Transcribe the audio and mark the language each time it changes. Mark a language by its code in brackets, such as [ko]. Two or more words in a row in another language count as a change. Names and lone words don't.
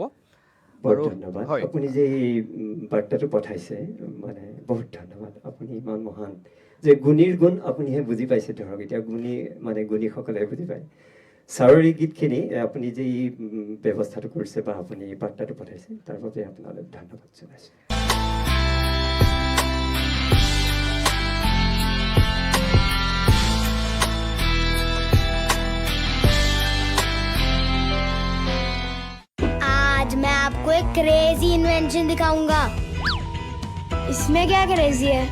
[as] বহুত ধন্যবাদ, আপুনি যে এই বাৰ্তাটো পঠাইছে, মানে বহুত ধন্যবাদ। আপুনি ইমান মহান যে গুণীৰ গুণ আপুনিহে বুজি পাইছে, ধৰক এতিয়া গুণীসকলে বুজি পায়। ছাৰৰ এই গীতখিনি আপুনি যে এই ব্যৱস্থাটো কৰিছে বা আপুনি বাৰ্তাটো পঠাইছে, তাৰ বাবে আপোনালৈ ধন্যবাদ জনাইছোঁ। [hi] मैं आपको एक [en] crazy invention [hi] दिखाऊंगा। इसमें क्या क्रेजी है?